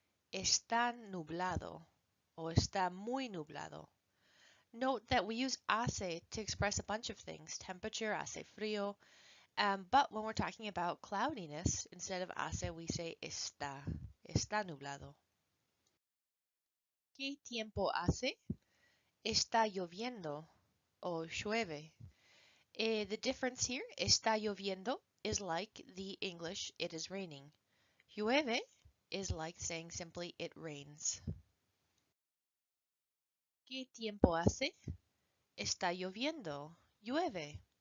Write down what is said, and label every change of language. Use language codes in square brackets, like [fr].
[es] Está nublado o está muy nublado. [en] Note that we use hace to express a bunch of things. Temperature, [es] hace frío. [en] But when we're talking about cloudiness, instead of hace, we say está. [es] Está nublado. ¿Qué tiempo hace? Está lloviendo o llueve. [en] The difference here, [es] está lloviendo, [en] is like the English, it is raining. Llueve is like saying simply, it rains. [es] ¿Qué tiempo hace? Está lloviendo. Llueve.